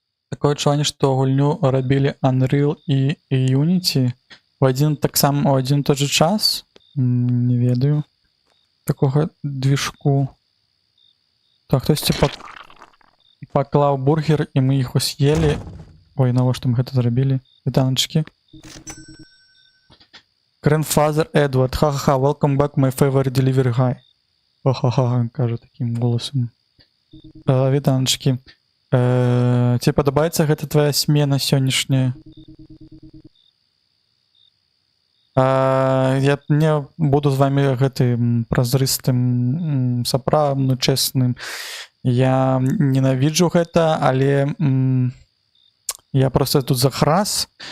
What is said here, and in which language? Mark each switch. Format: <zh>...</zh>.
<be>Такое адчуванне, што гульню рабілі Unreal і Unity у адзін тот же час. Не ведаю такога движку. Так, хтосьці паклаў бургер, і мы іх з'елі. Ой, навошта мы гэта зрабілі? Вітаначкі.</be> <en>Grandfather Edward. Ха-ха-ха, welcome back, my favorite delivery guy.</en> <be>Ха-ха-ха, кажа таким голосом. Вітаначкі. Тебе падабаецца гэта твоя смена сённяшняя? Я не буду з вами гэтым празрыстым, сапраўдным, чэсным. Я ненавіджу гэта, але я просто тут захрас.</be>